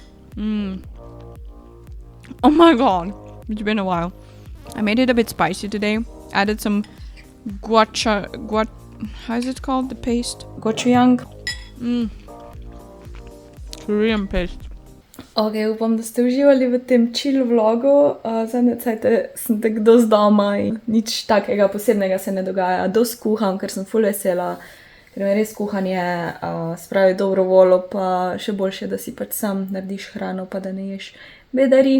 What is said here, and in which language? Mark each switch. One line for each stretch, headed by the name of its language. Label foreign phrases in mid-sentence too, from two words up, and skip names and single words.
English: Oh my god, it's been a while. I made it a bit spicy today. Added some how is it called? The paste? Gochujang. Korean paste.
Slovenian: Ok, upam, da ste uživali v tem chill vlogu. Zadnje cajte sem tako dosti doma in nič takega posebnega se ne dogaja. Dosti kuham, ker sem ful vesela, ker me res kuhanje spravi dobro voljo, pa še boljše, da si pač sam narediš hrano, pa da ne ješ bedari.